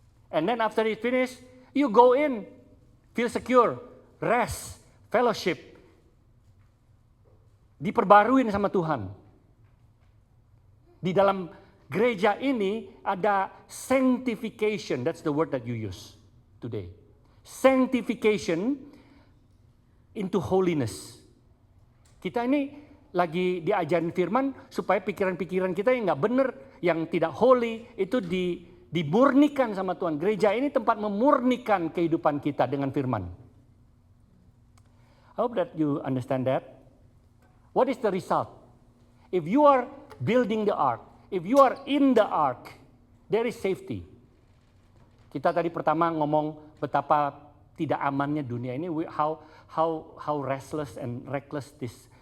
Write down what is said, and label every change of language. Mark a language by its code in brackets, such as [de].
[en] And then after it finish, you go in, feel secure, rest, fellowship, [id] diperbaruin sama Tuhan. Di gereja ini ada sanctification. [en] That's the word that you use today. Sanctification into holiness. [id] Kita ini lagi diajarin firman supaya pikiran-pikiran kita yang nggak benar, yang tidak holy, itu dimurnikan sama Tuhan. Gereja ini tempat memurnikan kehidupan kita dengan firman. [en] I hope that you understand that. What is the result? If you are building the ark, if you are in the ark, there is safety. [id] Kita tadi pertama ngomong betapa tidak amannya dunia ini, [en] how restless and reckless this.